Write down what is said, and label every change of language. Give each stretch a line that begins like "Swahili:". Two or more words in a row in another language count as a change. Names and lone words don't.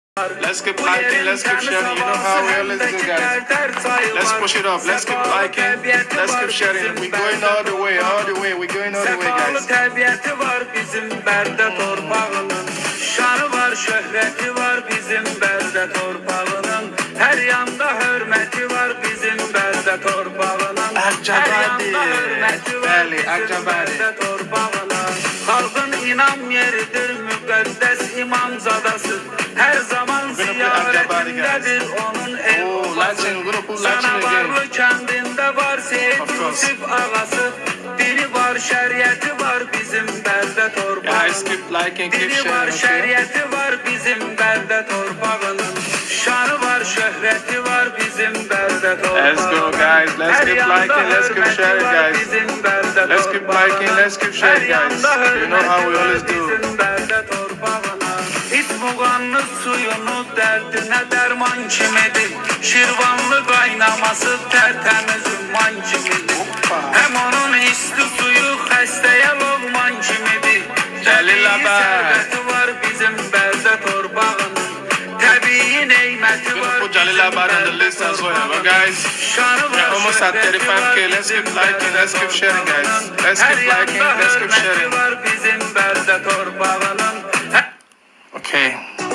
English: Let's keep liking, let's keep sharing. You know how we always do, guys. Let's push it up. Let's keep liking, let's keep sharing. We're going all the way, all the way. We're going all the way, guys.
Azerbaijani: Təbiəti var bizim Bərdə torpağının. Şanı var, şöhrəti var bizim Bərdə torpağının. Hər yanda hörməti var bizim Bərdə torpağının. Hər yanda hörməti var bizim Bərdə torpağının. Xalqın inam yeridir, müqəddəs imamzadası. Hər zaman ziyarətindədir onun ev-obası. Sanavarlı kəndində var Seyid Yusif ağası. Dili var, şəriəti var bizim Bərdə torpağının. Dili var, şəriəti var bizim Bərdə torpağının. Şanı var, şöhrəti var bizim Bərdə torpağının.
English: Let's go, guys. Let's keep liking, let's keep sharing, guys. Let's keep liking, let's keep sharing, guys. You know how we always do.
Azerbaijani: İtmuğanlı suyunu dərdinə dərman kimidir. Şirvanlı qaynaması tərtəmiz ümman kimidir. Həm onun isti suyu xəstəyə loğman kimidir. Təbii sərvəti var bizim Bərdə torpağının. Təbii neyməti var
English: Put Jalil Abad on the list as well, but guys, we're almost at 35K. Let's keep liking, let's keep sharing, guys. Let's keep liking, let's keep sharing.
Azerbaijani: bizim Bərdə torpağının.
English: Okay.